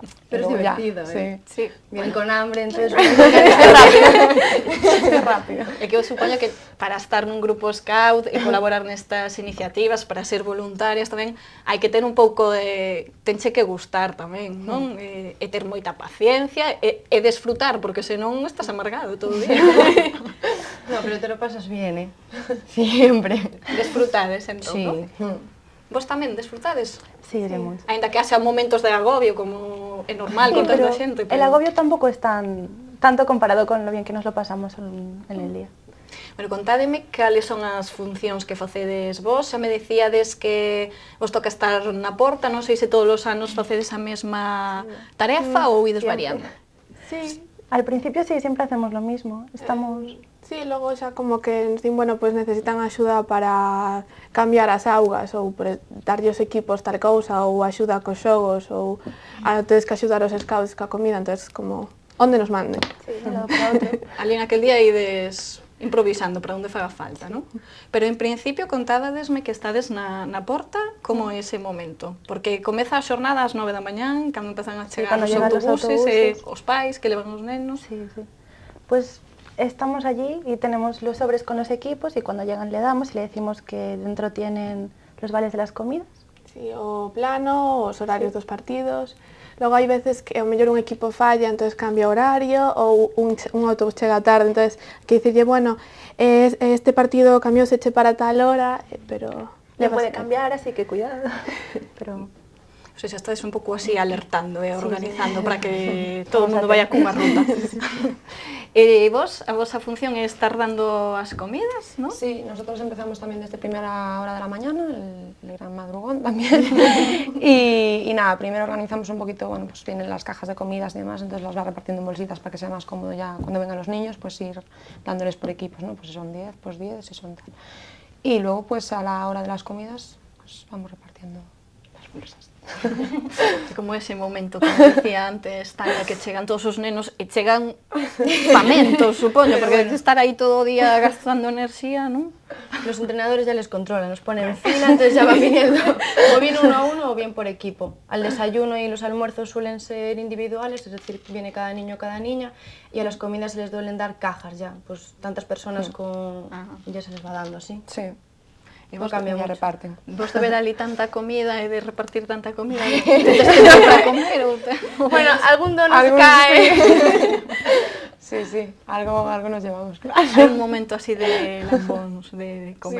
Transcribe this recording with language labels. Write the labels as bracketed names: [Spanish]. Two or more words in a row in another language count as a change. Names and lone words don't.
[Spanish] Pero es luego ya, divertido, sí. Vienen con hambre, entonces... [Galician] É rápido. É que eu supoño que para estar nun grupo scout e colaborar nestas iniciativas, para ser voluntarias tamén, hai que ter un pouco de... tenche que gustar tamén, non? E ter moita paciencia e desfrutar, porque senón estás amargado todo o día. [Spanish] No, pero te lo pasas bien, Siempre. [Galician] Desfrutades, entón, [Spanish] Sí. [Galician] non? Vos tamén desfrutades? [Spanish] Sí, de mucho. [Galician] Ainda que haxa momentos de agobio, como é normal [Spanish] Sí, [Galician] con tanta [Spanish] pero xente. el agobio tampoco es tanto comparado con lo bien que nos lo pasamos en el día. [Galician] Bueno, contádeme cales son as funcións que facedes vos. Xa me decíades que vos toca estar na porta, non sei se todos os anos facedes a mesma tarefa ou ides variando. [Spanish] Sí, Al principio sí, siempre hacemos lo mismo. Estamos... [Galician] sí, logo xa como que nos din, bueno, pues necesitan axuda para cambiar as augas ou darlle os equipos tal cousa ou axuda cos xogos ou tedes que axudar os scouts ca comida, entonces como onde nos manden. [Spanish] Sí, de un lado para otro. [Galician] Ali en aquel día ides improvisando para onde faga falta, non? Pero en principio contádadesme que estades na porta, como é ese momento? Porque comeza a xornada ás 9 da mañán, cando empezan a chegar cando os [Spanish] llegan los [Galician] autobuses e [Spanish] autobuses. [Galician] os pais que levan os nenos. [Spanish] Sí, sí. Pues estamos allí y tenemos los sobres con los equipos y cuando llegan le damos y le decimos que dentro tienen los vales de las comidas. Sí, [Galician] o plano, os horarios dos partidos. Logo hai veces que ao mellor un equipo falla, entonces cambia horario, ou un autobús chega tarde, entonces que dicirlle, bueno, este partido cambióse para tal hora, pero... [Spanish] Le puede cambiar, así que cuidado. Pero... [Galician] O sea, xa estades un pouco así alertando e organizando para que todo o mundo vaya cunha ruta. E vos, a vosa función é estar dando as comidas, ¿no? [Spanish] Sí, nosotros empezamos también desde primera hora de la mañana, el gran madrugón también. y nada, primero organizamos un poquito, bueno, pues tienen las cajas de comidas y demás, entonces las va repartiendo en bolsitas para que sea más cómodo ya cuando vengan los niños, pues ir dándoles por equipos, ¿no? Pues si son 10, pues 10, si son tal. Y luego, pues a la hora de las comidas, pues vamos repartiendo las bolsas. [Galician] Como ese momento que me decía antes, Tania, que chegan todos os nenos e chegan famentos, supoño, porque bueno, estar aí todo o día gastando enerxía, non? [Spanish] Los entrenadores ya les controlan, nos ponen en fila, entonces ya van viniendo o bien uno a uno o bien por equipo. Al desayuno y los almuerzos suelen ser individuales, es decir, viene cada niño o cada niña, y a las comidas se les duelen dar cajas ya, pues tantas personas con... ya se les va dando así. Sí. [Galician] E vos [Spanish] ya reparten. [Galician] Vos de ver ali tanta comida e de repartir tanta comida, tedes tempo para comer ou [Spanish] Bueno, algún dono se cae. Sí, sí, algo nos llevamos, claro. [Galician] Hai un momento así de lambóns de comer,